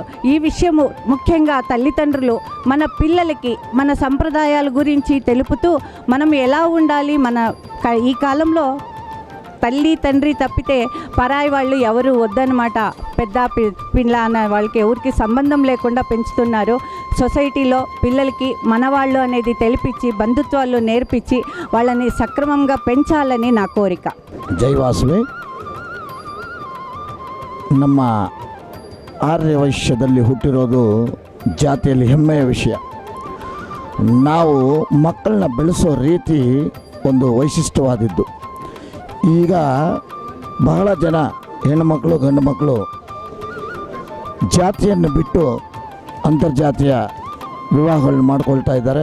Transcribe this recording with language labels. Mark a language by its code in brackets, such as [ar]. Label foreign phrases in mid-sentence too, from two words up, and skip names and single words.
[te] ఈ విషయము ముఖ్యంగా తల్లిదండ్రులు మన పిల్లలకి మన సంప్రదాయాల గురించి తెలుపుతూ మనం ఎలా ఉండాలి, మన ఈ కాలంలో తల్లి తండ్రి తప్పితే పరాయి వాళ్ళు ఎవరు వద్దనమాట. పెద్ద పిల్ల అన్న వాళ్ళకి ఎవరికి సంబంధం లేకుండా పెంచుతున్నారు. సొసైటీలో పిల్లలకి మనవాళ్ళు అనేది తెలిపించి బంధుత్వాలు నేర్పించి వాళ్ళని సక్రమంగా పెంచాలని నా కోరిక. [kn] ಜೈ ವಾಸವಿ. ನಮ್ಮ ಆರ್ಯ ವೈಶ್ಯದಲ್ಲಿ ಹುಟ್ಟಿರೋದು ಜಾತಿಯಲ್ಲಿ ಹೆಮ್ಮೆಯ ವಿಷಯ. ನಾವು ಮಕ್ಕಳನ್ನ ಬೆಳೆಸೋ ರೀತಿ ಒಂದು ವೈಶಿಷ್ಟ್ಯವಾದದ್ದು. ಈಗ ಬಹಳ ಜನ ಹೆಣ್ಣುಮಕ್ಕಳು ಗಂಡು ಮಕ್ಕಳು ಜಾತಿಯನ್ನು ಬಿಟ್ಟು ಅಂತರ್ಜಾತೀಯ ವಿವಾಹಗಳನ್ನು ಮಾಡ್ಕೊಳ್ತಾ ಇದ್ದಾರೆ.